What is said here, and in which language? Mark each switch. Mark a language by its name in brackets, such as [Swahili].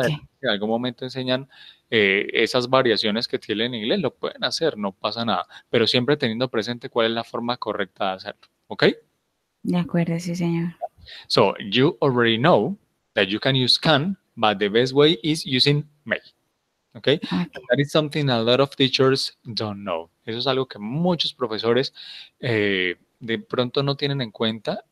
[Spanish] adelante, en algún momento enseñan esas variaciones que tiene en inglés, lo pueden hacer, no pasa nada, pero siempre teniendo presente cuál es la forma correcta de hacerlo. ¿Ok? de acuerdo, sí, señor. [English] So you already know that you can use can, but the best way is using may. Okay, and Okay. that is something a lot of teachers don't know. [Spanish] Eso es algo que muchos profesores de pronto no tienen en cuenta.